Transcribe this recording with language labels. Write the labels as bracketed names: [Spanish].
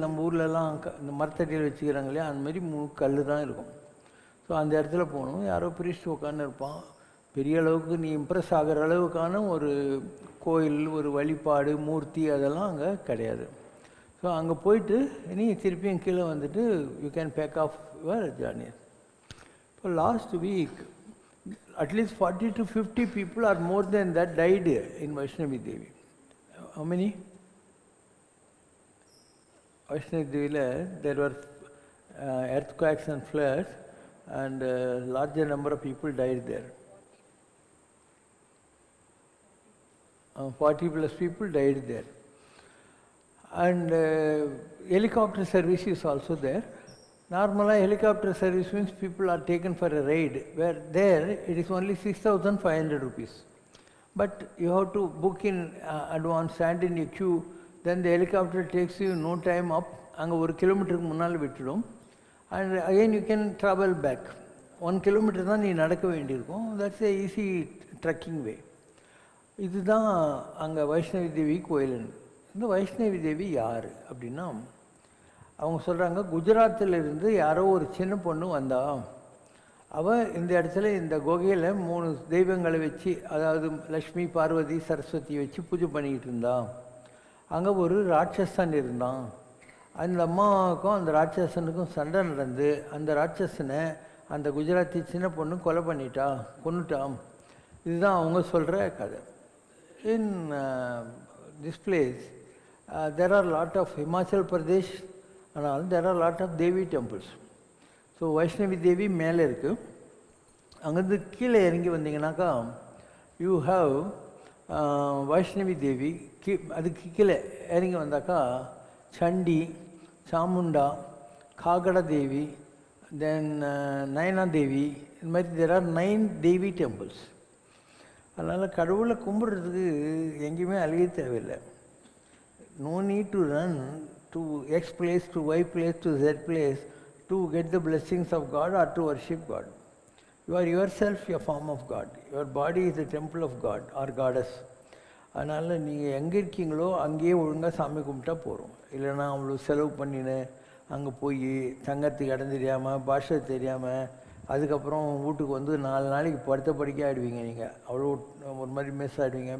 [Tamil] நம்ம ஊர்லலாம் இந்த மரத்தடியில் வச்சுக்கிறாங்க இல்லையா, அந்த மாதிரி 3 கல் தான் இருக்கும். ஸோ அந்த இடத்துல போகணும். யாரோ பிரிஸ்ட் உட்காந்து இருப்பான். பெரிய அளவுக்கு நீ இம்ப்ரெஸ் ஆகிற அளவுக்கான ஒரு கோயில், ஒரு வழிபாடு, மூர்த்தி அதெல்லாம் அங்கே கிடையாது. ஸோ அங்கே போயிட்டு நீ திருப்பியும் கீழே வந்துட்டு [English] You can back off your journey. [Tamil] இப்போ [English] Last week at least 40 to 50 people or more than that died in Vaishnavi Devi. How many? Vaishnavi Devi, there were earthquakes and floods and larger number of people died there. 40 plus people died there. And helicopter service is also there. Normally helicopter service means people are taken for a ride, where there it is only 6,500 rupees. But you have to book in advance, stand in a queue, then the helicopter takes you no time up, [Tamil] அங்கே 1 கிலோமீட்டருக்கு முன்னால் விட்டுடும். [English] And again you can travel back. [Tamil] 1 kilometre தான் நீ நடக்க வேண்டியிருக்கும். [English] That's a easy trekking way. [Tamil] இதுதான் அங்கே வைஷ்ணவி தேவி கோயில். இந்த வைஷ்ணவி தேவி யார் அப்படின்னா, அவங்க சொல்கிறாங்க, குஜராத்திலிருந்து யாரோ ஒரு சின்ன பொண்ணு வந்தா. அவள் இந்த இடத்துல இந்த குகையில் 3 தெய்வங்களை வச்சு, அதாவது லக்ஷ்மி, பார்வதி, சரஸ்வதி வச்சு பூஜை பண்ணிக்கிட்டு இருந்தான். அங்கே ஒரு ராட்சசன் இருந்தான். அந்த அம்மாவுக்கும் அந்த ராட்சசனுக்கும் சண்டை நடந்து அந்த ராட்சசனை அந்த குஜராத்தி சின்ன பொண்ணு கொலை கொன்னுட்டான். இதுதான் அவங்க சொல்கிற கதை. [English] In this place there are lot of Himachal Pradesh and all, there are lot of Devi temples. [Tamil] So Vaishnavi Devi மேலே இருக்குது. அங்கேருந்து கீழே இறங்கி வந்தீங்கன்னாக்கா [English] you have [Tamil] வைஷ்ணவி தேவி. அதுக்கு கீழே இறங்கி வந்தாக்கா சண்டி, சாமுண்டா, காகட தேவி, தென் நயனா தேவி, இந்த மாதிரி [English] there are 9 [Tamil] தேவி டெம்பிள்ஸ். அதனால் கடவுளை கும்பிட்றதுக்கு எங்கேயுமே அழிய தேவையில்லை. [English] No need to run to X place, to Y place, to Z place to get the blessings of God or to worship God. You are yourself a form of God. Your body is the temple of God or goddess. [Tamil] அதனால் நீங்கள் எங்கே இருக்கீங்களோ அங்கேயே ஒழுங்காக சாமி கும்பிட்டா போகிறோம். இல்லைன்னா அவ்வளோ செலவு பண்ணின்னு அங்கே போய் தங்கறதுக்கு இடம் தெரியாமல், பாஷை தெரியாமல், அதுக்கப்புறம் வீட்டுக்கு வந்து 4 நாளைக்கு படுத்த படிக்க ஆகிடுவீங்க. நீங்கள் அவ்வளோ ஒரு மாதிரி மிஸ் ஆகிடுவீங்க.